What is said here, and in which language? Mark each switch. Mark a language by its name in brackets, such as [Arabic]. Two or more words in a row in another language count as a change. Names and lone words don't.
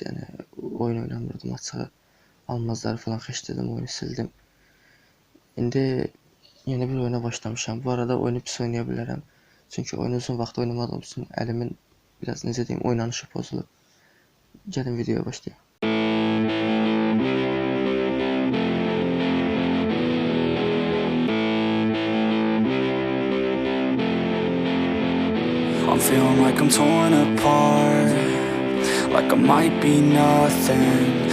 [Azerbaijani] Yəni oyun oynamırdım, açığı almazları falan xəşlədim, oyunu sildim. İndi yeni bir oyuna başlamışam. Bu arada oyunu pis oynaya bilərəm. Çünki oyunu uzun vaxt oynamadığım üçün əlimin biraz necə deyim, oynanışı pozulub. Gəlin videoya başlayaq. [English] I'm feeling like I'm torn apart, like I might be nothing.